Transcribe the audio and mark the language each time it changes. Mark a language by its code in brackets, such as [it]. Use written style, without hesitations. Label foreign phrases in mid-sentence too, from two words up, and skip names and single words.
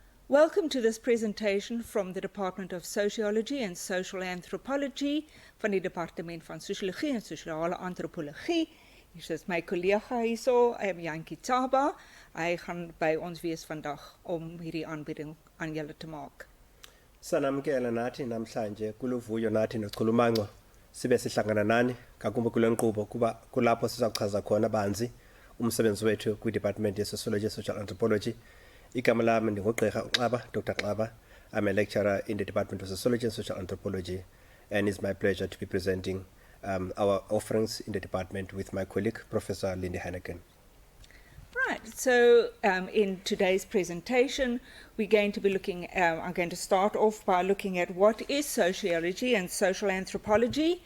[en] Welcome to this presentation from the Department of Sociology and Social Anthropology [af] van die Departement van Sociologie en Sosiale Antropologie. Hier is my collega hierso, Jantjie Tsaba. Hy gaan by ons wees vandag om hierdie aanbieding aan julle te maak. [xh] Sanamkela nathi namhlanje kuluvuyo nathi noChulumanco sibe sihlangana nani ngakumbe kule nkqubo kuba kulapho sizachaza khona banzi umsebenzi wethu kwi-Department of Sociology and Social Anthropology. Igama lami ndingugqirha uXaba, Dr. Xaba. [en] I'm a lecturer in the Department of Sociology and Social Anthropology, and it's my pleasure to be presenting our offerings in the department with my colleague, Professor Lindy Heineken. Right, so in today's presentation, we're going to be looking, I'm going to start off by looking at what is sociology and social anthropology.